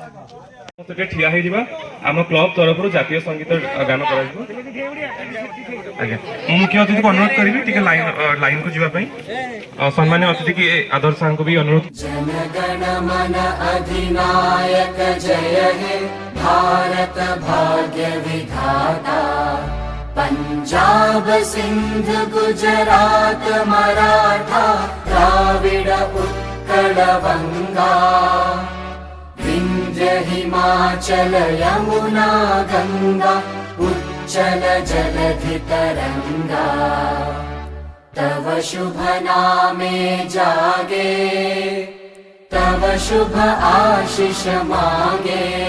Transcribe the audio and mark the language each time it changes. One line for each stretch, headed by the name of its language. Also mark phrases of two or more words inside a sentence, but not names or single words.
Odia: ସେଠି ଠିଆ ହେଇଯିବା ଆମ କ୍ଲବ ତରଫରୁ ଜାତୀୟ ସଙ୍ଗୀତ ଗାନ କରାଯିବ। ଆଜ୍ଞା ମୁଁ ମୁଖ୍ୟ ଅତିଥିକୁ ଅନୁରୋଧ କରିବି ଟିକେ ଲାଇନକୁ ଯିବା ପାଇଁ। ସମ୍ମାନୀୟ ଅତିଥି କି ଆଦର୍ଶ ସାର୍ଙ୍କୁ ବି ଅନୁରୋଧ।
Bangla: জনগণ মন অধিনায়ক জয় হে ভারত ভাগ্য বিধাতা পঞ্জাব সিন্ধু গুজরাট মরাঠা দ্রাবিড় উৎকল বঙ্গ বিন্ধ্য হিমাচল যমুনা গঙ্গা উচ্ছল জলধি তরঙ্গ তব শুভ নামে জাগে তব শুভ আশিস মাগে